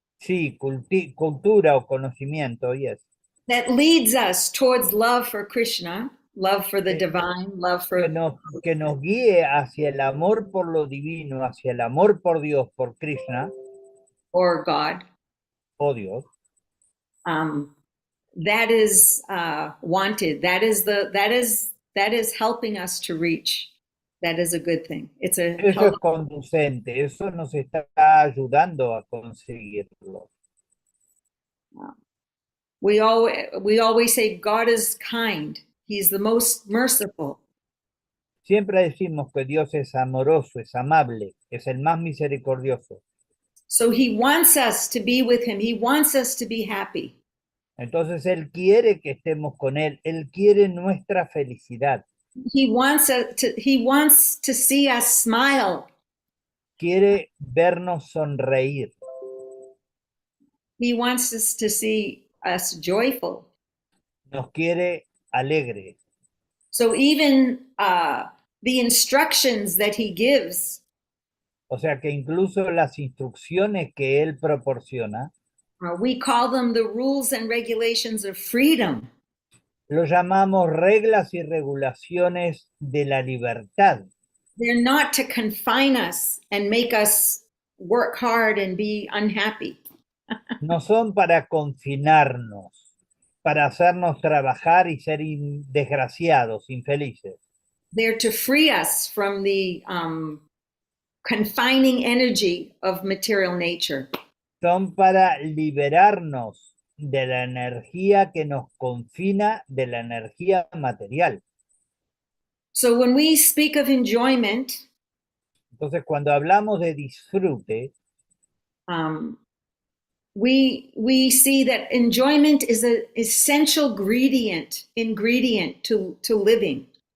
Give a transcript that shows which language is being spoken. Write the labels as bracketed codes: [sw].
[es] Sí, cultura o conocimiento, [en] yes. That leads us towards love for Krishna, love for the divine, love for... [es] Que nos guíe hacia el amor por lo divino, hacia el amor por Dios, por Krishna. [en] Or God. [es] O Dios. [en] That is wanted. That is helping us to reach That is a good thing. It's a [es] Eso es [en] help. [es] conducente, eso nos está ayudando a conseguirlo. [en] We always say God is kind. He's the most merciful. [es] Siempre decimos que Dios es amoroso, es amable, es el más misericordioso. [en] So he wants us to be with him. He wants us to be happy. [es] Entonces Él quiere que estemos con Él quiere nuestra felicidad, [en] He wants to see us smile. [es] quiere vernos sonreír, [en] He wants us to see us joyful. [es] nos quiere alegres. [en] So even the instructions that he gives, [es] O sea que incluso las instrucciones que Él proporciona, [en] we call them the rules and regulations of freedom. [es] lo llamamos reglas y regulaciones de la libertad. [en] They're not to confine us and make us work hard and be unhappy. [es] No son para confinarnos, para hacernos trabajar y ser desgraciados, infelices. [en] They're to free us from the confining energy of material nature. [es] Son para liberarnos de la energía que nos confina, de la energía material. [en] So when we speak of enjoyment, [es] Entonces, cuando hablamos de disfrute, [en] we see that enjoyment is an essential ingredient to living.